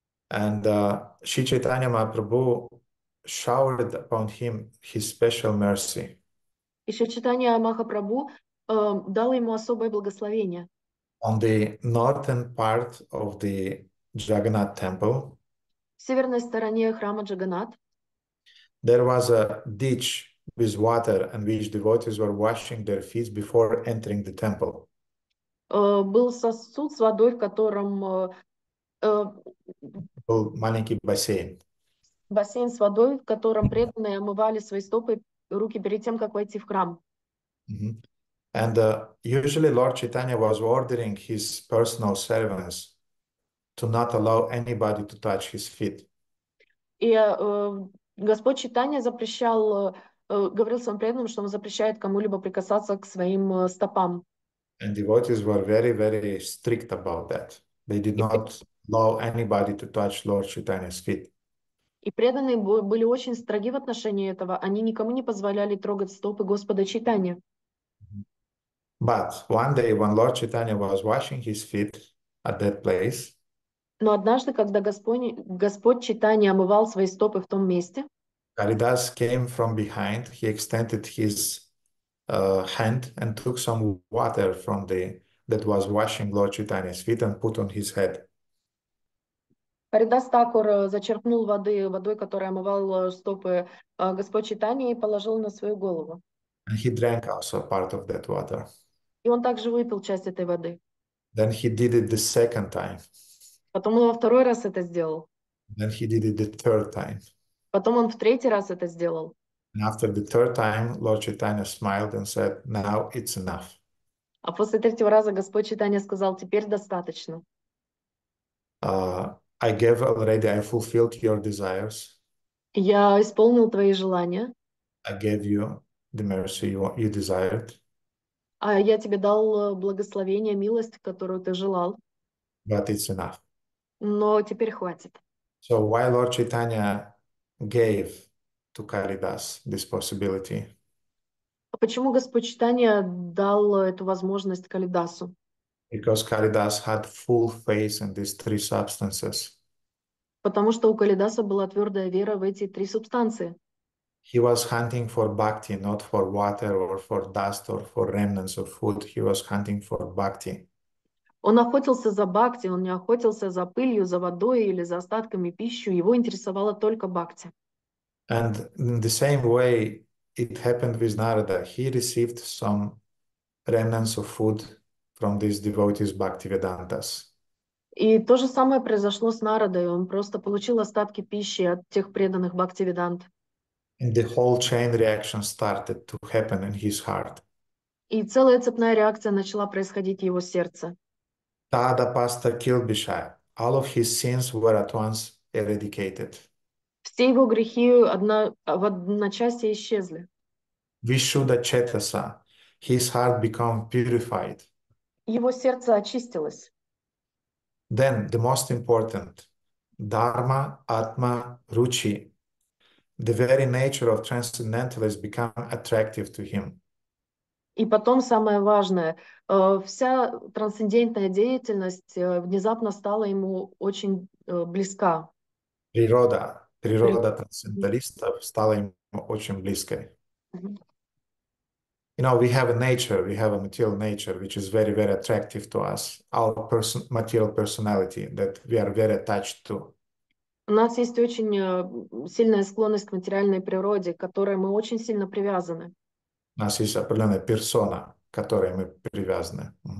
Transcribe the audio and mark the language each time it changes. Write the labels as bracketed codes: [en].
[en] And Shri Chaitanya Mahaprabhu showered upon him his special mercy. [ru] И Шри Чайтанья Махапрабху дал ему особое благословение. [en] On the northern part of the Jagannath temple, [ru] В северной стороне храма Джаганнат [en] there was a ditch with water in which devotees were washing their feet before entering the temple. [ru] был сосуд с водой, в котором Был маленький бассейн. бассейн с водой, в котором преданные омывали свои стопы и руки перед тем, как войти в храм. [en] And usually Lord Chaitanya was ordering his personal servants to not allow anybody to touch his feet. [ru] И Господь Чайтанья говорил своим преданным, что он запрещает кому-либо прикасаться к своим стопам. [en] And devotees were very, very strict about that. They did not allow anybody to touch Lord Chaitanya's feet. [ru] И преданные были очень строги в отношении этого. Они никому не позволяли трогать стопы Господа Чайтаньи. [en] But one day when Lord Chaitanya was washing his feet at that place, [ru] Но однажды, когда Господь Чайтанья омывал свои стопы в том месте, [en] Karidas came from behind. He extended his hand and took some water from that was washing Lord Chaitanya's feet and put on his head. [ru] Каридас Такур зачерпнул водой, которая омывала стопы Господь Чайтаньи, и положил на свою голову. [en] And he drank also part of that water. [ru] И он также выпил часть этой воды. [en] Then he did it the second time. [ru] Потом он во второй раз это сделал. [en] Then he did it the third time. [ru] Потом он в третий раз это сделал. [en] And after the third time, Lord Chaitanya smiled and said, "Now it's enough." [ru] А после третьего раза Господь Чайтанья сказал: теперь достаточно. [en] I gave already, I fulfilled your desires. [ru] Я исполнил твои желания. [en] I gave you the mercy you desired. [ru] А я тебе дал благословение, милость, которую ты желал. [en] But it's enough. [ru] Но теперь хватит. [en] So why Lord Chaitanya gave to Karidas this possibility? [ru] А почему Господь Чайтанья дал эту возможность Калидасу? [en] Because Karidas had full faith in these three substances. [ru] Потому что у Калидаса была твердая вера в эти три субстанции. [en] He was hunting for bhakti, not for water or for dust or for remnants of food. He was hunting for bhakti. [ru] Он охотился за бхакти, он не охотился за пылью, за водой или за остатками пищи. Его интересовало только бхакти. [en] And in the same way, it happened with Narada. He received some remnants of food from these devotees Bhaktivedantas. [ru] И то же самое произошло с Нарадой. Он просто получил остатки пищи от тех преданных Бхактивидант. [en] And the whole chain reaction started to happen in his heart. [ru] И целая цепная реакция начала происходить в его сердце. [sa] Tada pasta kilbisha. [en] All of his sins were at once eradicated. [ru] Все его грехи в одночасье исчезли. [sa] Vishuddha chetasa. [en] His heart became purified. [ru] Его сердце очистилось. [en] Then the most important, [sa] dharma, atma, ruchi. [en] The very nature of transcendentalists become attractive to him. [ru] И потом самое важное, вся трансцендентная деятельность внезапно стала ему очень близка. Природа трансценденталистов стала ему очень близкой. [en] You know, we have a nature, we have a material nature, which is very, very attractive to us. Our material personality that we are very attached to. [ru] У нас есть очень сильная склонность к материальной природе, к которой мы очень сильно привязаны. У нас есть определенная персона, к которой мы привязаны.